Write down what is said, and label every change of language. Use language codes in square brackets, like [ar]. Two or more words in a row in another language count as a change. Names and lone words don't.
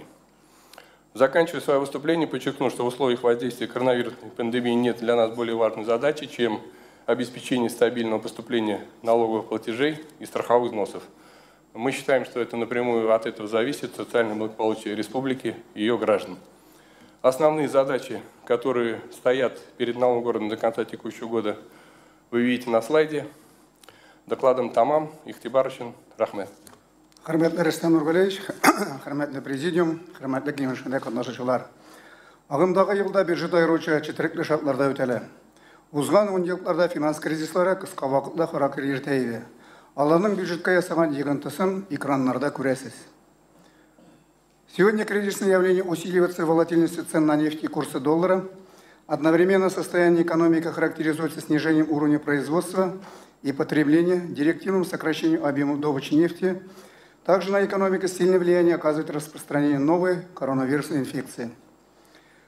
[ru] Заканчивая свое выступление, подчеркну, что в условиях воздействия коронавирусной пандемии нет для нас более важной задачи, чем обеспечение стабильного поступления налоговых платежей и страховых взносов. Мы считаем, что это напрямую от этого зависит социальное благополучие республики и ее граждан. Основные задачи, которые стоят перед налоговым городом до конца текущего года, вы видите на слайде. [tt] Докладом Тамам, Ихтибарычин, Рахмет. Хөрмәтле Рөстәм Нургалиевич, хөрмәтле президиум, хөрмәтле киңәшмәдә катнашучылар. Агымдагы елда бюджет аеруча четерекле шартларда үтәлә. Узган 10 елларда финанс кризислары кыска вакытта характер йөртә иде. Аларның бюджетка ясаган йогынтысын экраннарда күрәсез. [ru] Сегодня кризисное явление усиливается волатильностью цен на нефть и курса доллара. Одновременно состояние экономики характеризуется снижением уровня производства и потребления, директивным сокращением объемов добычи нефти. Также на экономику сильное влияние оказывает распространение новой коронавирусной инфекции.